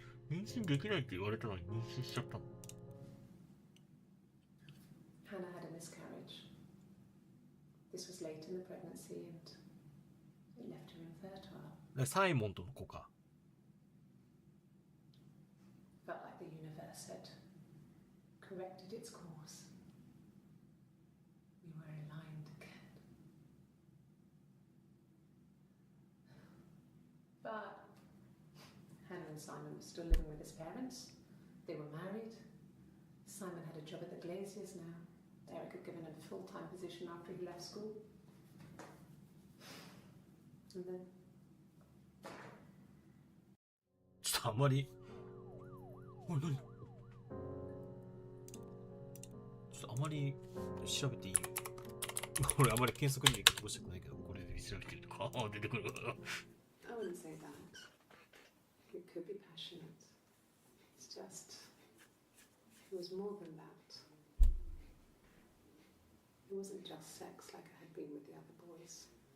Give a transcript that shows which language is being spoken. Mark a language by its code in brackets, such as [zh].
[ja] 妊娠できないって言われたのに妊娠しちゃったの。 [en] Hannah had a miscarriage. This was late in the pregnancy and it left her infertile. [ja] サイモンとの子か。 [en] Felt like the universe had corrected its course. We were aligned again. But Hannah and Simon were still living with his parents. They were married. Simon had a job at the Glaziers now. Eric had given him a full-time position after he left school. And then [ja] ちょっとあんまり、おい何？ちょっとあまり調べていい？俺あまり検索履歴残したくないけど、これで調べてるとか出てくるから。 [en] I wouldn't say that. It could be passionate. It's just It was more than that. It wasn't just sex like I had been with the other boys.